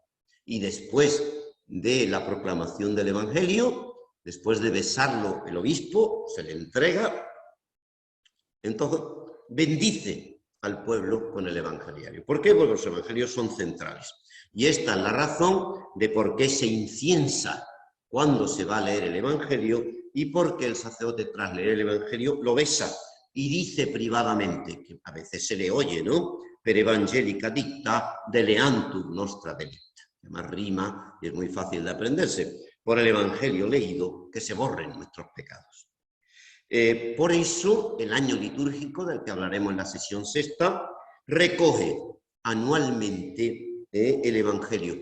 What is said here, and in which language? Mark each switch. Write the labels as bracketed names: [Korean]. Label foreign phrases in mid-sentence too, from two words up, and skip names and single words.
[Spanish] Y después de la proclamación del evangelio, después de besarlo el obispo, se le entrega, entonces bendice al pueblo con el evangeliario. ¿Por qué? Porque los evangelios son centrales. Y esta es la razón de por qué se inciensa cuando se va a leer el evangelio y por qué el sacerdote tras leer el evangelio lo besa y dice privadamente, que a veces se le oye, ¿no? [Latin] Per evangelica dicta deleantur nostra delicta. [Spanish] Además rima y es muy fácil de aprenderse. Por el evangelio leído, que se borren nuestros pecados. Por eso, el año litúrgico, del que hablaremos en la sesión sexta, recoge anualmente el Evangelio.